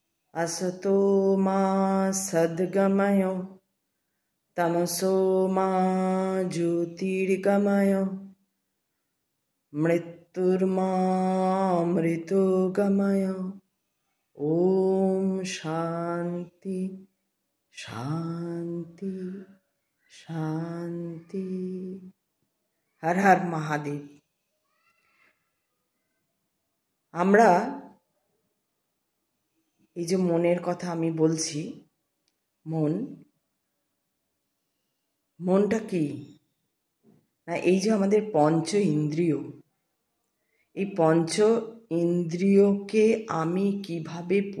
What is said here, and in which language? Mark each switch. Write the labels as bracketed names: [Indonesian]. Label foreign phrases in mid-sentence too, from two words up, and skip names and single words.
[Sanskrit] असतो मा सद्गमय तमसो मा ज्योतिर्गमय मृत्युर्मामृतोगमय। ओम शांति शांति शांति। हर हर महादेव। [Bangla] আমরা এই যে মনের কথা আমি বলছি, মনটা কি না, এই যে আমাদের পঞ্চ ইন্দ্রিয়, এই পঞ্চ ইন্দ্রিয়কে আমি কিভাবে